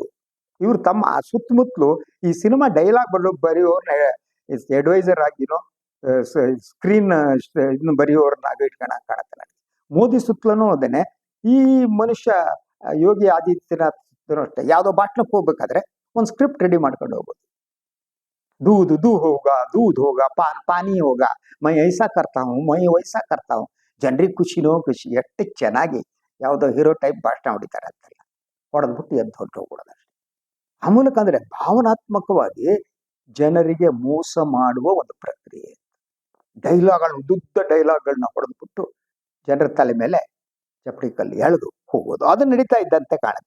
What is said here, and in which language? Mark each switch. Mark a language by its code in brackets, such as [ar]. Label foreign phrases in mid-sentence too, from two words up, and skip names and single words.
[kn] ಇವ್ರು ತಮ್ಮ ಸುತ್ತಮುತ್ತಲು ಈ [en] cinema dialogue [kn] ಬರೆಯೋರ್ನ ಅಡ್ವೈಸರ್ ಆಗಿನೋ ಸ್ಕ್ರೀನ್ ಇದನ್ನ ಬರೆಯೋರ್ನಾಗ ಇಟ್ಕೊಳಕ್ ಕಾಣತ್ತೆ ನನಗೆ. ಮೋದಿ ಸುತ್ತಲೂ ಅದೇನೆ. ಈ ಮನುಷ್ಯ ಯೋಗಿ ಆದಿತ್ಯನಾಥ್ ಅಷ್ಟೇ, ಯಾವ್ದೋ ಬಾಟ್ಲಕ್ಕೆ ಹೋಗ್ಬೇಕಾದ್ರೆ ಒಂದು [en] script ready [kn] ಮಾಡ್ಕೊಂಡು ಹೋಗೋದು. [hi] दूध होगा पानी होगा, मैं ऐसा करता हूँ, मैं वैसा करता हूँ. [kn] ಜನರಿಗೆ ಖುಷಿನೋ ಖುಷಿ. ಎಷ್ಟು ಚೆನ್ನಾಗಿ ಯಾವುದೋ [en] hero type [kn] ಭಾಷಣ ಹೊಡಿತಾರೆ ಅಂತಲ್ಲ, ಹೊಡೆದ್ಬಿಟ್ಟು ಎದ್ದು ಹೊರಟೋಗ್ಬಿಡೋದು ಅಷ್ಟೇ. ಆ ಮೂಲಕ ಅಂದ್ರೆ ಭಾವನಾತ್ಮಕವಾಗಿ ಜನರಿಗೆ ಮೋಸ ಮಾಡುವ ಒಂದು ಪ್ರಕ್ರಿಯೆ. ಉದ್ದುದ್ದ ಡೈಲಾಗ್ಗಳನ್ನ ಹೊಡೆದ್ಬಿಟ್ಟು ಜನರ ತಲೆ ಮೇಲೆ ಚಪ್ಪಡಿ ಕಲ್ಲು ಎಳೆದು ಹೋಗೋದು, ಅದು ನಡೀತಾ ಇದ್ದಂತೆ ಕಾಣುತ್ತೆ.